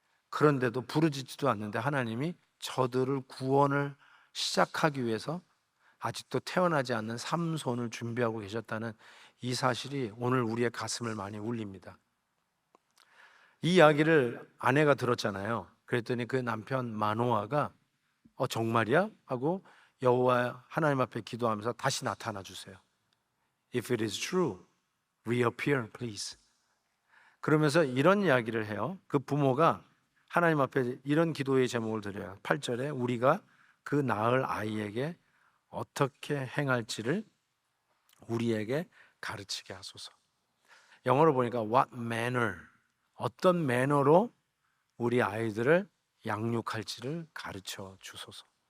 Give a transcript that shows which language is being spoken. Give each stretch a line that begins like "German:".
Korean: 그런데도 부르짖지도 않는데 하나님이 저들을 구원을 시작하기 위해서 아직도 태어나지 않는 삼손을 준비하고 계셨다는 이 사실이 오늘 우리의 가슴을 많이 울립니다. 이 이야기를 아내가 들었잖아요. 그랬더니 그 남편 마노아가 정말이야? 하고 여호와 하나님 앞에 기도하면서 다시 나타나 주세요.
English: If it is true, reappear please.
Korean: 그러면서 이런 이야기를 해요. 그 부모가 하나님 앞에 이런 기도의 제목을 드려요. 8절에 우리가 그 낳을 아이에게 어떻게 행할지를 우리에게 가르치게 하소서. 영어로 보니까 what manner, 어떤 매너로 우리 아이들을 양육할지를 가르쳐 주소서.